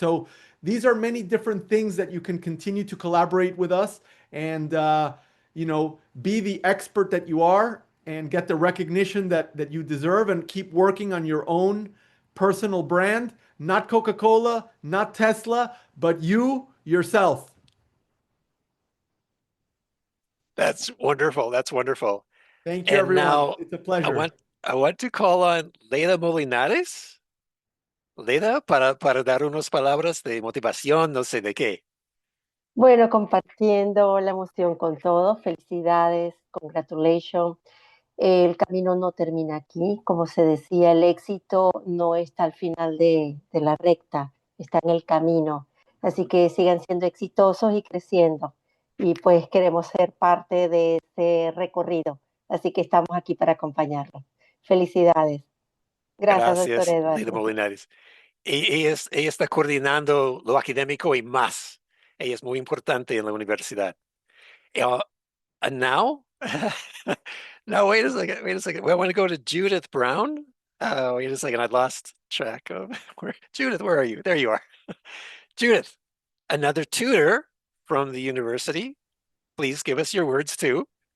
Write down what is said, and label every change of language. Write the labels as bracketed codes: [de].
[en] So these are many different things that you can continue to collaborate with us and be the expert that you are and get the recognition that you deserve, and keep working on your own personal brand. Not Coca-Cola, not Tesla, but you yourself. That's wonderful. That's wonderful. Thank you, And everyone. now It's a pleasure. I want to call on Leida Molinares. [es] Leida, para dar unas palabras de motivación, no sé de qué. Bueno, compartiendo la emoción con todos, felicidades, congratulations. El camino no termina aquí, como se decía, el éxito no está al final de la recta, está en el camino. Así que sigan siendo exitosos y creciendo. Y pues queremos ser parte de ese recorrido. Así que estamos aquí para acompañarlos. Felicidades. Gracias, doctor Eduardo. Leida Molinares. Ella está coordinando lo académico y más. Ella es muy importante en la universidad. [en] And now, wait a second. I want to go to Judith Brown. Wait a second. I lost track of Judith, where are you? There you are. Judith, another tutor from the university. please give us your words too.